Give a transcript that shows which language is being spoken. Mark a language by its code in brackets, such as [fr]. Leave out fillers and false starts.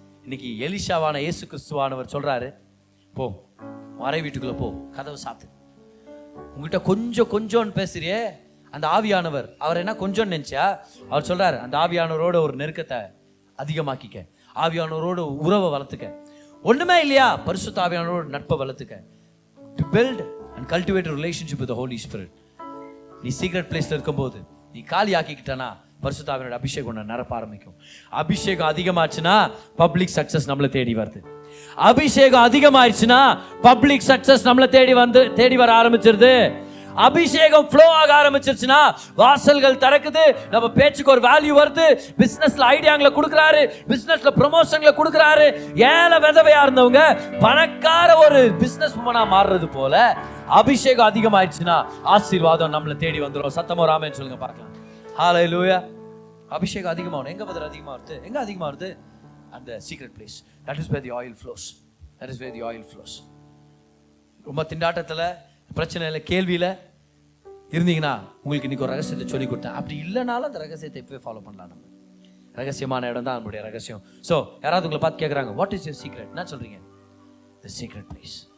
[ta] இன்னைக்கு எலிஷாவான இயேசு கிறிஸ்துவானவர் சொல்றாரு, போ அறை வீட்டுக்குள்ள போ, கதவை சாத்து. உங்ககிட்ட கொஞ்சம் பேசுறியே அந்த ஆவியானவர், அவர் என்ன கொஞ்சம் நினைச்சா? அவர் சொல்றாரு, அந்த ஆவியானவரோட ஒரு நெருக்கத்தை அதிகமாக்கிக்க, ஆவியானவரோட உறவை வளர்த்துக்க. ஒண்ணுமே இல்லையா, பரிசுத்த ஆவியானவரோட நட்பை வளர்த்துக்க. [en] To build and cultivate a relationship with the Holy Spirit. [ta] நீ சீக்ரெட் பிளேஸ்ல இருக்கும்போது நீ காலி ஆக்கிக்கிட்டனா பரிசுத்த ஆவியானோட அபிஷேகம் உன்னை நிரப்ப ஆரம்பிக்கும். அபிஷேகம் அதிகமாச்சுன்னா பப்ளிக் சக்சஸ் நம்மளை தேடி வருது. அபிஷேகம் அதிகமாயிடுச்சுன்னா பப்ளிக் சக்சஸ் நம்மளை தேடி வர ஆரம்பிச்சிருது. அபிஷேகம் ஃப்ளோ ஆக ஆரம்பிச்சிருச்சுன்னா வாசல்கள் திறக்குது, நம்ம பேச்சுக்கு ஒரு வேல்யூ வருது, பிசினஸ்ல ஐடியாங்களை கொடுக்குறாரு, பிசினஸ்ல ப்ரமோஷன்களை கொடுக்குறாரு. ஏழை விதவையா இருந்தவங்க பணக்கார ஒரு பிசினஸ் உமனா மாறுறது போல அபிஷேகம் அதிகமாயிடுச்சுன்னா ஆசீர்வாதம் நம்மளை தேடி வந்துடும். சத்தமா ராமன் சொல்லுங்க பார்க்கலாம். ஹல்லேலூயா. அபிஷேகம் அதிகமாகும். எங்க பதில் அதிகமா வருது? எங்க அதிகமா வருது? அந்த secret place. [en] That is where the oil flows. That is where the oil flows. [ta] ரொம்ப திண்டாட்டத்துல, பிரச்சனையில, கேள்வியில இருந்தீங்கன்னா உங்களுக்கு இன்னைக்கு ஒரு ரகசியத்தை சொல்லி கொடுத்தேன். அப்படி இல்லைனாலும் அந்த ரகசியத்தை இப்பவே ஃபாலோ பண்ணலாம். நம்ம ரகசியமான இடம் தான் நம்மளுடைய ரகசியம். ஸோ யாராவது உங்களை பார்த்து கேட்குறாங்க, [en] What is your secret? [ta] என்ன சொல்றீங்க? [en] The secret place.